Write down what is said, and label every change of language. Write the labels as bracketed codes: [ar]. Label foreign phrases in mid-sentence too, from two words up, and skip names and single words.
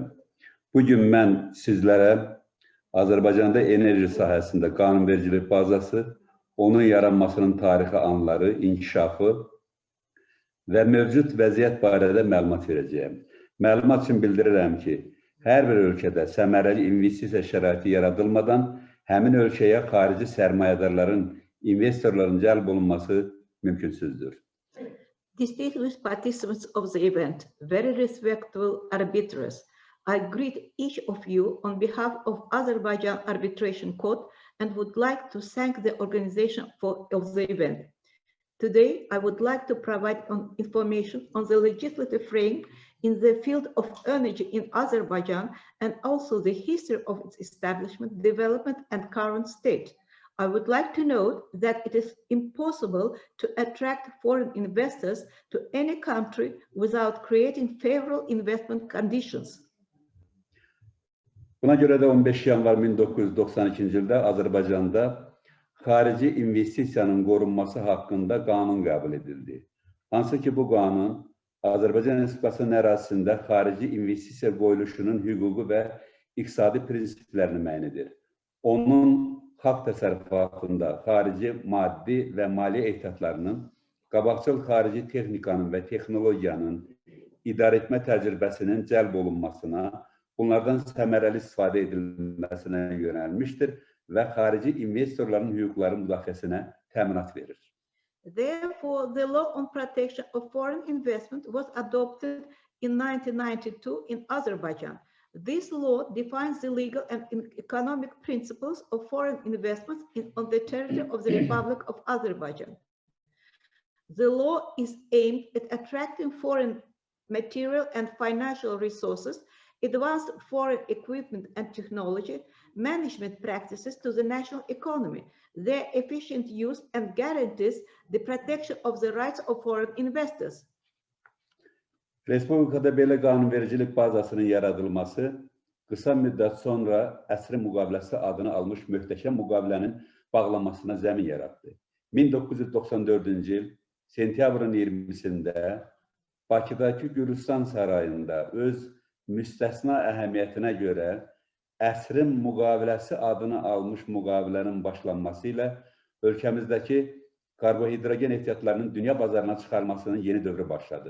[az] Bugün mən sizlərə Azərbaycanda enerji sahəsində qanunvericilik bazası, onun yaranmasının tarixi anları, inkişafı və mövcud vəziyyət barədə məlumat verəcəyəm. Məlumat üçün bildirirəm ki, hər bir ölkədə səmərəli investisiya şəraiti yaradılmadan həmin ölkəyə xarici sərmayədarların, investorların cəlb olunması mümkünsüzdür. [en] Distinguished participants of the event, very respectable arbiters, I greet each of you on behalf of Azerbaijan Arbitration Court and would like to thank the organization of the event. Today, I would like to provide information on the legislative frame in the field of energy in Azerbaijan and also the history of its establishment, development, and current state. I would like to note that it is impossible to attract foreign investors to any country without creating favorable investment conditions. [az] Buna görə də 15 yanvar 1992-ci ildə Azərbaycanda xarici investisiyanın qorunması haqqında qanun qəbul edildi. Hansı ki, bu qanun Azərbaycan Respublikasının ərazisində xarici investisiya qoyuluşunun hüquqi və iqtisadi prinsiplərini müəyyən edir. Onun xalq təsərrüfatında xarici maddi və maliyyə ehtiyatlarının, qabaqcıl xarici texnikanın və texnologiyanın, idarəetmə təcrübəsinin cəlb olunmasına, bunlardan səmərəli istifadə edilməsinə yönəlmişdir və xarici investorların hüquqları müdafiəsinə təminat verir. [en] Therefore, the law on protection of foreign investment was adopted in 1992 in Azerbaijan. This law defines the legal and economic principles of foreign investments on the territory of the Republic of Azerbaijan. The law is aimed at attracting foreign material and financial resources, advanced foreign equipment and technology, management practices to the national economy, their efficient use, and guarantees the protection of the rights of foreign investors. [az] Respublikada belə qanunvericilik bazasının yaradılması, qısa müddət sonra əsrin müqaviləsi adını almış möhtəşəm müqavilənin bağlanmasına zəmin yarattı. 1994-cü il sentyabrın 20-sində Bakıdakı Gürcistan sarayında öz müstəsna əhəmiyyətinə görə əsrin müqaviləsi adını almış müqavilənin başlanması ilə ölkəmizdəki karbohidrogen ehtiyatlarının dünya bazarına çıxarmasının yeni dövrü başladı.